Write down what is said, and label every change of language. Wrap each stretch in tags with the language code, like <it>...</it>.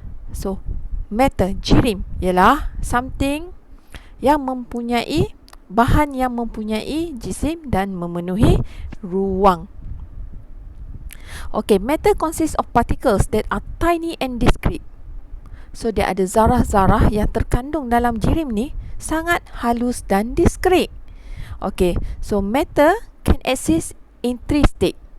<ms>So matter, jirim, ialah something yang mempunyai bahan yang mempunyai jisim dan memenuhi ruang.</ms> <en>Okay, matter consists of particles that are tiny and discrete.</en> <ms>So dia ada zarah-zarah yang terkandung dalam jirim ni sangat halus dan diskret.</ms> <en>Okay, so matter can exist in 3 state.</en>